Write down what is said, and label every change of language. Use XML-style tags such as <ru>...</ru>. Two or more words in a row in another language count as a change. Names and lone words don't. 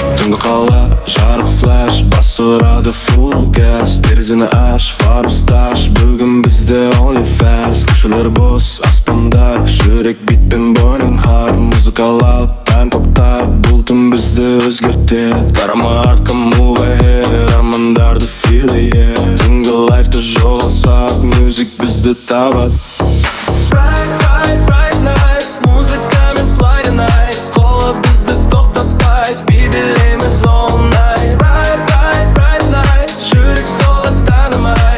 <kk>Түнгі қала жарық флэш, бас ұрады</kk> <en>full gas.</en> <kk>Терезені аш, фар ұсташ, бүгін бізде</kk> <en>only fast.</en> <kk>Көшелер бос, аспандар, жүрек битпен бойның хар. Музыкалау, тайм тоқтап, бұл түн бізді өзгертеді. Қарама артқа</kk> <en>move ahead,</en> <kk>армандарды</kk> <en>feel it, yeah.</en> <kk>Түнгі лайфты жоғалсақ, music бізді табады.</kk> <en>Bright night, музыкамен fly tonight.</en> <kk>Қолы бізді тоқтатпайды, билейміз</kk> <en>all night. Bright night,</en> <kk>жүрек соғып танымай.</kk>